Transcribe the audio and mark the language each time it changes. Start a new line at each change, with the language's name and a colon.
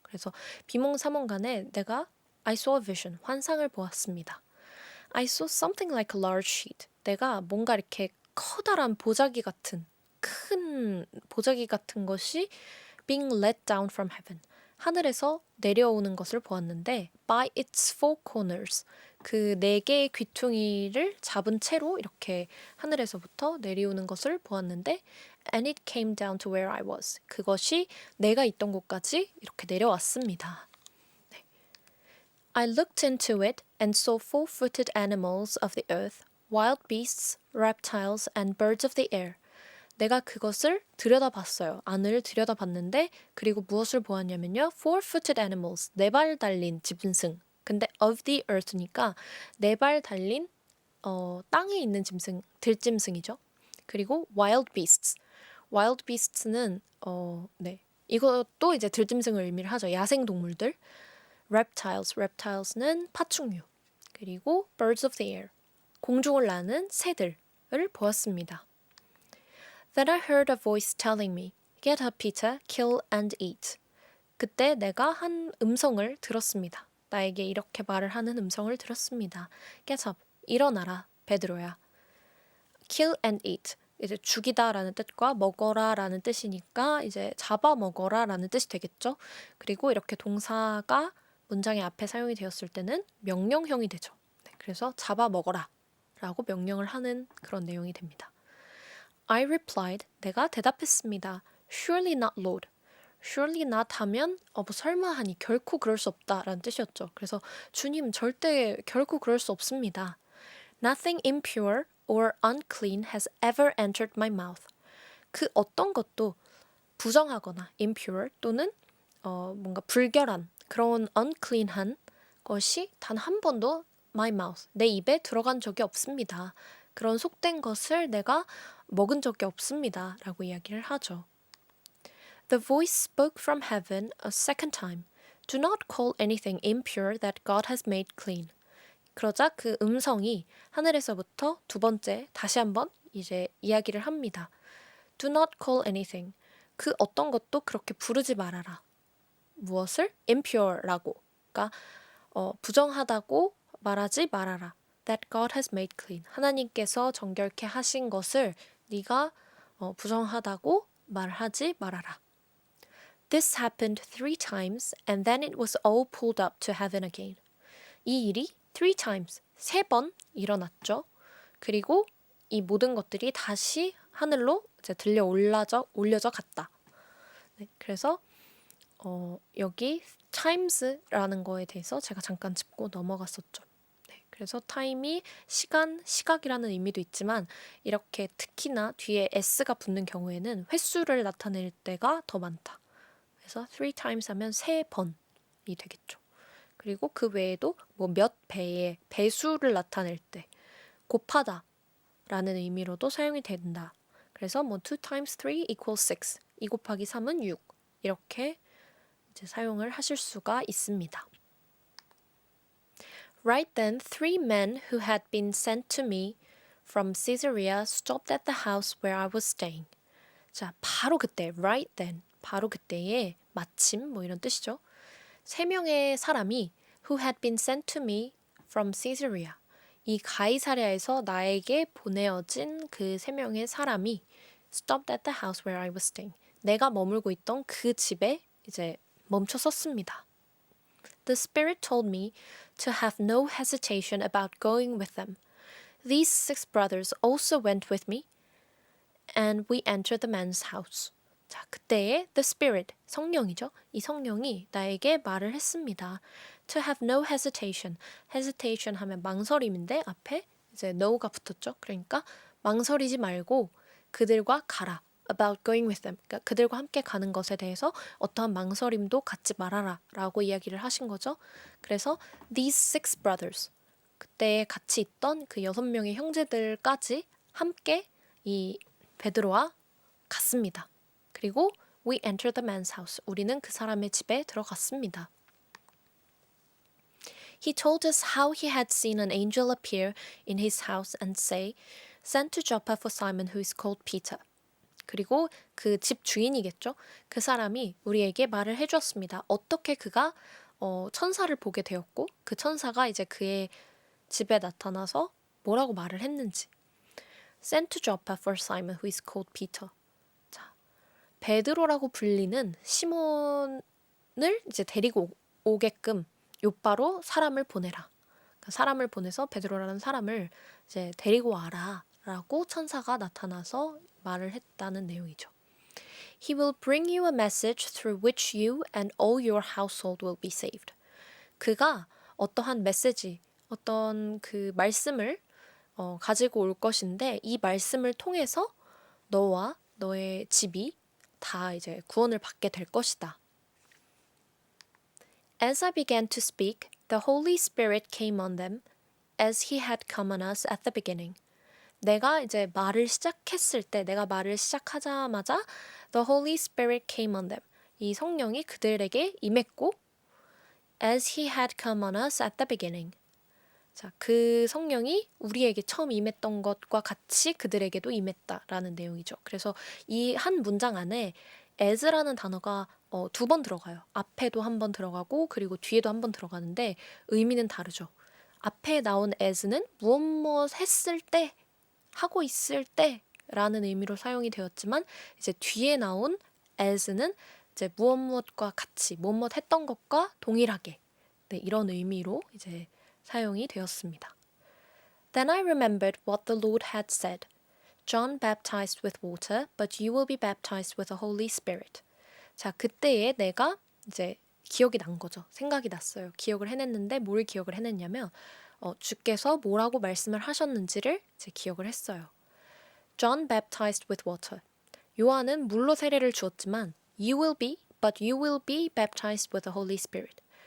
Korean: 그래서 비몽사몽간에 내가
English: I saw a vision,
Korean: 환상을 보았습니다.
English: I saw something like a large sheet.
Korean: 내가 뭔가 이렇게 커다란 큰 보자기 같은 것이
English: being let down from heaven.
Korean: 하늘에서 내려오는 것을 보았는데
English: by its four corners.
Korean: 그 네 개의 귀퉁이를 잡은 채로 이렇게 하늘에서부터 내려오는 것을 보았는데
English: and it came down to where I was.
Korean: 그것이 내가 있던 곳까지 이렇게 내려왔습니다.
English: I looked into it and saw four-footed animals of the earth, wild beasts, reptiles, and birds of the air.
Korean: 내가 그것을 들여다봤어요. 안을 들여다봤는데 그리고 무엇을 보았냐면요.
English: Four-footed animals,
Korean: 네 발 달린 짐승. 근데
English: of the earth
Korean: 니까 네 발 달린 땅에 있는 들짐승이죠.
English: 그리고 wild beasts. wild beasts
Korean: 는 이것도 이제 들짐승을 의미를 하죠. 야생 동물들. reptiles는 파충류, 그리고
English: birds of the air,
Korean: 공중을 나는 새들을 보았습니다.
English: Then I heard a voice telling me, Get up, Peter, kill and eat.
Korean: 그때 내가 한 음성을 들었습니다. 나에게 이렇게 말을 하는 음성을 들었습니다.
English: Get up,
Korean: 일어나라, 베드로야.
English: Kill and eat.
Korean: 이제 죽이다라는 뜻과 먹어라라는 뜻이니까 이제 잡아먹어라라는 뜻이 되겠죠. 그리고 이렇게 동사가 문장의 앞에 사용이 되었을 때는 명령형이 되죠. 그래서 잡아먹어라 라고 명령을 하는 그런 내용이 됩니다.
English: I replied,
Korean: 내가 대답했습니다.
English: Surely not, Lord. Surely not
Korean: 하면 설마 하니 결코 그럴 수 없다라는 뜻이었죠. 그래서 주님 절대 결코 그럴 수 없습니다.
English: Nothing impure or unclean has ever entered my mouth.
Korean: 그 어떤 것도 부정하거나 impure 또는 뭔가 불결한 그런 unclean한 것이 단 한 번도
English: my mouth,
Korean: 내 입에 들어간 적이 없습니다. 그런 속된 것을 내가 먹은 적이 없습니다. 라고 이야기를 하죠.
English: The voice spoke from heaven a second time. Do not call anything impure that God has made clean.
Korean: 그러자 그 음성이 하늘에서부터 두 번째 다시 한번 이제 이야기를 합니다.
English: Do not call anything.
Korean: 그 어떤 것도 그렇게 부르지 말아라. 무엇을? impure라고. 그러니까 부정하다고 말하지 말아라.
English: That God has made clean.
Korean: 하나님께서 정결케 하신 것을 네가 부정하다고 말하지 말아라.
English: This happened 3 times and then it was all pulled up to heaven again.
Korean: 이 일이
English: 3 times,
Korean: 3번 일어났죠. 그리고 이 모든 것들이 다시 하늘로 이제 올려져 갔다. 네, 그래서 여기 times라는 거에 대해서 제가 잠깐 짚고 넘어갔었죠. 네, 그래서 time이 시각이라는 의미도 있지만 이렇게 특히나 뒤에 s가 붙는 경우에는 횟수를 나타낼 때가 더 많다. 그래서 3 times 하면 3번이 되겠죠. 그리고 그 외에도 뭐 몇 배의 배수를 나타낼 때 곱하다 라는 의미로도 사용이 된다. 그래서 뭐
English: 2 times 3 equals 6.
Korean: 2 곱하기 3은 6. 이렇게 이제 사용을 하실 수가 있습니다.
English: Right then, 3 men who had been sent to me from Caesarea stopped at the house where I was staying.
Korean: 자, 바로 그때,
English: right then,
Korean: 바로 그때에 마침 뭐 이런 뜻이죠. 3명의 사람이
English: who had been sent to me from Caesarea.
Korean: 이 가이사랴에서 나에게 보내어진 그 3명의 사람이
English: stopped at the house where I was staying.
Korean: 내가 머물고 있던 그 집에 이제 멈춰 섰습니다.
English: The Spirit told me to have no hesitation about going with them. These 6 brothers also went with me, and we entered the man's house.
Korean: 자, 그때에 the Spirit, 성령이죠. 이 성령이 나에게 말을 했습니다.
English: To have no hesitation.
Korean: hesitation 하면 망설임인데 앞에 이제 no가 붙었죠. 그러니까 망설이지 말고 그들과 가라.
English: about going with them.
Korean: 그러니까 그들과 함께 가는 것에 대해서 어떠한 망설임도 갖지 말아라 라고 이야기를 하신 거죠.
English: 그래서 these 6 brothers.
Korean: 그때 같이 있던 그 6명의 형제들까지 함께 이 베드로와 갔습니다.
English: 그리고 we entered the man's house.
Korean: 우리는 그 사람의 집에 들어갔습니다.
English: He told us how he had seen an angel appear in his house and say, Send to Joppa for Simon who is called Peter.
Korean: 그리고 그 집 주인이겠죠. 그 사람이 우리에게 말을 해주었습니다. 어떻게 그가 천사를 보게 되었고 그 천사가 이제 그의 집에 나타나서 뭐라고 말을 했는지.
English: Send to Joppa for Simon who is called Peter.
Korean: 자, 베드로라고 불리는 시몬을 이제 데리고 오게끔 요바로 사람을 보내라. 그러니까 사람을 보내서 베드로라는 사람을 이제 데리고 와라라고 천사가 나타나서 말을 했다는 내용이죠.
English: He will bring you a message through which you and all your household will be saved.
Korean: 그가 어떠한 메시지, 어떤 그 말씀을 가지고 올 것인데 이 말씀을 통해서 너와 너의 집이 다 이제 구원을 받게 될 것이다.
English: As I began to speak, the Holy Spirit came on them as he had come on us at the beginning.
Korean: 내가 이제 말을 시작했을 때, 내가 말을 시작하자마자
English: the Holy Spirit came on them.
Korean: 이 성령이 그들에게 임했고
English: as he had come on us at the beginning.
Korean: 자, 그 성령이 우리에게 처음 임했던 것과 같이 그들에게도 임했다라는 내용이죠. 그래서 이 한 문장 안에 as라는 단어가 2번 들어가요. 앞에도 한 번 들어가고 그리고 뒤에도 한 번 들어가는데 의미는 다르죠. 앞에 나온 as는 무엇 했을 때, 하고 있을 때라는 의미로 사용이 되었지만 이제 뒤에 나온 as는 이제 무엇과 같이, 무엇 했던 것과 동일하게 네, 이런 의미로 이제 사용이 되었습니다.
English: Then I remembered what the Lord had said. John baptized with water, but you will be baptized with the Holy Spirit.
Korean: 자, 그때에 내가 이제 기억이 난 거죠. 생각이 났어요. 기억을 해냈는데 뭘 기억을 해냈냐면 주께서 뭐라고 말씀을 하셨는지를 이제 기억을 했어요.
English: John baptized with water.
Korean: 요한은 물로 세례를 주었지만
English: but you will be baptized with the Holy Spirit.